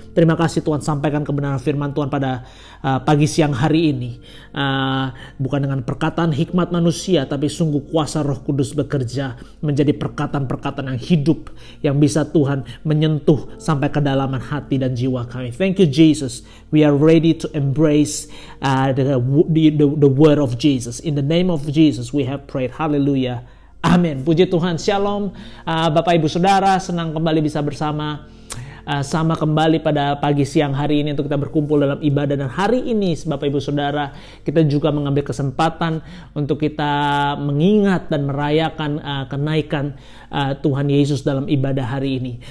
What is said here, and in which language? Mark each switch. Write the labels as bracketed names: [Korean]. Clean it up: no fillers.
[Indonesian] Terima kasih Tuhan, sampaikan kebenaran firman Tuhan pada pagi siang hari ini. Bukan dengan perkataan hikmat manusia, tapi sungguh kuasa Roh Kudus bekerja menjadi perkataan-perkataan yang hidup, yang bisa Tuhan menyentuh sampai kedalaman hati dan jiwa kami. [English] Thank you Jesus. We are ready to embrace the word of Jesus. In the name of Jesus we have prayed. [Indonesian] Hallelujah. Amin. Puji Tuhan. Shalom. Bapak Ibu Saudara, senang kembali bisa bersama kembali pada pagi siang hari ini untuk kita berkumpul dalam ibadah. Dan hari ini Bapak Ibu Saudara, kita juga mengambil kesempatan untuk kita mengingat dan merayakan kenaikan Tuhan Yesus dalam ibadah hari ini.